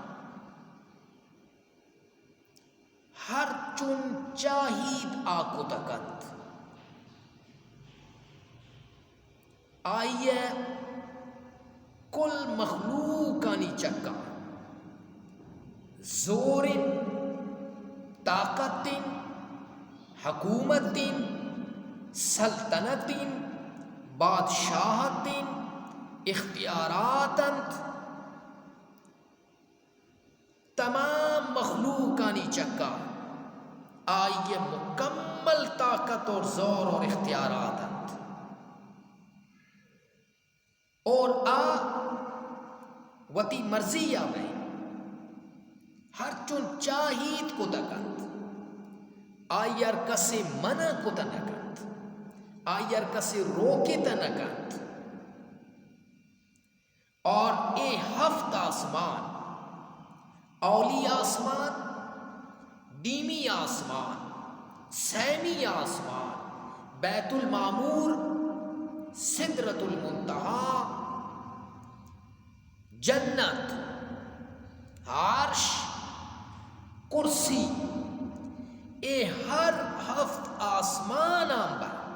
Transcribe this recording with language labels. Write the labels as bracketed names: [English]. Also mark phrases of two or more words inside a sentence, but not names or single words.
[Baluchi] ہر چن چاہید آکو تکت آئیے کل مخلوقانی چکا زور طاقت حکومت سلطنت بادشاہت اختیارات تمام مخلوقانی چکا آئیے مکمل طاقت اور زور اور اختیارات اور وتی مرضی میں ہر چون چاہیت کو تکند آئیر کسی منع کو تنکند آئیر کسی روکی تنکند اور اے ہفت آسمان اولی آسمان دیمی آسمان سیمی آسمان بیت المعمور سدرۃ المنتہا جنت عرش کرسی اے ہر ہفت آسمان آنبر